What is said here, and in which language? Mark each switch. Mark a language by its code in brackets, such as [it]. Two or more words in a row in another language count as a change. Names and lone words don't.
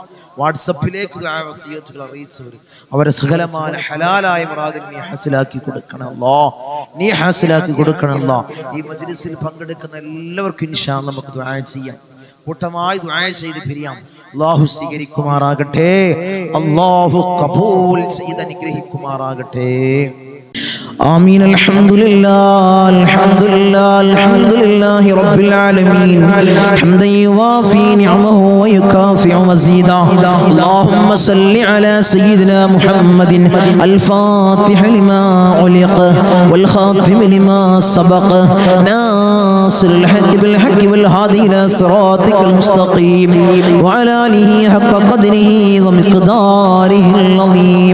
[ml] വാട്സപ്പിലേക്ക് ദുആ വസിയത്തുകൾ അറിയിച്ചവർ അവരെ സകലമായ ഹലാലായ മുറാദുകൾ നീ ഹാസിലാക്കി കൊടുക്കണം അല്ലാഹ്, നീ ഹാസിലാക്കി കൊടുക്കണം അല്ലാഹ്. ഈ മജ്ലിസിൽ പങ്കെടുക്കുന്ന എല്ലാവർക്കും [ar] إن شاء الله [ml] നമുക്ക് ദുആ ചെയ്യാം, കൂട്ടമായി ദുആ ചെയ്ത് പിരിയാം. അല്ലാഹു സ്വീകരിക്കുമാറാകട്ടെ, അല്ലാഹു ഖബൂൽ ചെയ്ത് അനുഗ്രഹിക്കുമാറാകട്ടെ. [ar] آمين. الحمد لله الحمد لله الحمد لله رب العالمين حمدا يوافي نعمه ويكافئ مزيدا. اللهم صل على سيدنا محمد الفاتح لما علق والخاتم لما سبق ناصر الحق بالحق والهادي إلى صراطك المستقيم وعلى آله حق قدره ومقداره العظيم.